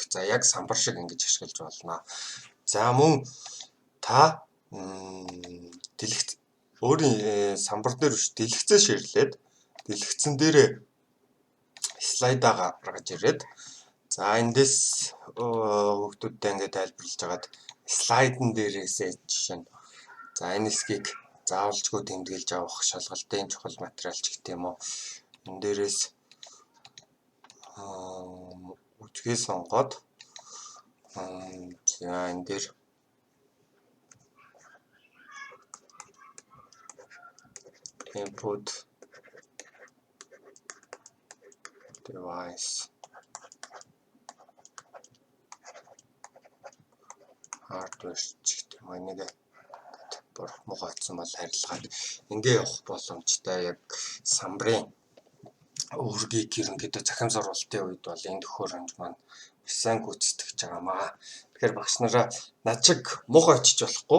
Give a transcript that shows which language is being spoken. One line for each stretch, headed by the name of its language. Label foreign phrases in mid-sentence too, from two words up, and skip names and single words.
Mongolian: За яг самбар шиг ингэж ашиглаж болно. За мөн та өөрийн самбар дээр биш дэлгэцээ ширлээд дэлгэцэн дээрээ слайдаа гаргаж ирээд за эндээс хүүхдүүдтэй ингээд тайлбарлаж хагаад слайдн дээрээсээ жишээ нь за энэ хэсгийг заавалжгүй тэмдэглэж авах шалгалтын чухал материал ч гэх юм уу. Энэ дээрээс үтгээ сонгоод за энэ дээр
English: input device hardware
Mongolian: ч гэх юм нэг бүр муухайцсан бол харилцаад ингээ явах боломжтой. Яг самбарын үүргийг ерөнхийдөө захим сургалтын үед бол энэ төхөөрөмж маань сайн гүйцэтгэж байгаамаа. Тэгэхээр багш нараа над шиг муухай очиж болохгүй.